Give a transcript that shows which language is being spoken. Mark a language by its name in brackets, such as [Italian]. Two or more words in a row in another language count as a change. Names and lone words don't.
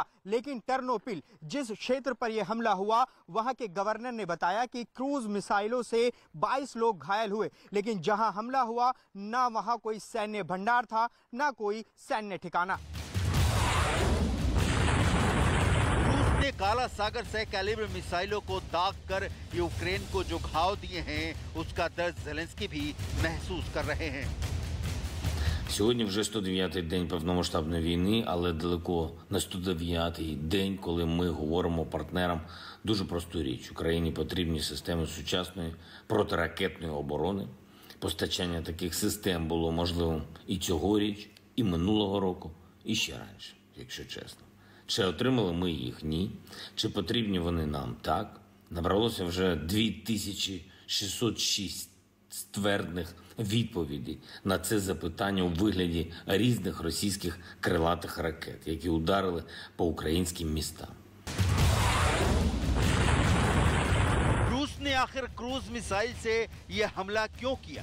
[Hindi] लेकिन टर्नोपिल, जिस क्षेत्र पर यह हमला हुआ, वहां के गवर्नर ने बताया कि क्रूज मिसाइलों से 22 लोग घायल हुए, लेकिन जहां हमला हुआ ना वहां कोई सैन्य भंडार था, ना कोई सैन्य ठिकाना। रूस ने काला सागर से कैलिबर मिसाइलों को दाग कर यूक्रेन को जो घाव दिए हैं, उसका दर्द ज़ेलेंस्की भी महसूस कर रहे हैं। [Ukrainian] Сьогодні вже 109-й день повномасштабної війни, але далеко не 109-й день, коли ми говоримо партнерам дуже просту річ. Україні потрібні системи сучасної протиракетної оборони. Постачання таких систем було можливим і цьогоріч, і минулого року, і ще раніше, якщо чесно. Чи отримали ми їх? Ні. Чи потрібні вони нам? Так. Набралося вже 2606 ствердних відповідей на це запитання у вигляді різних російських крилатих ракет, які ударили по українським містам. [Hindi] रूस ने आखिर [English] cruise missile [Hindi] से यह हमला क्यों किया?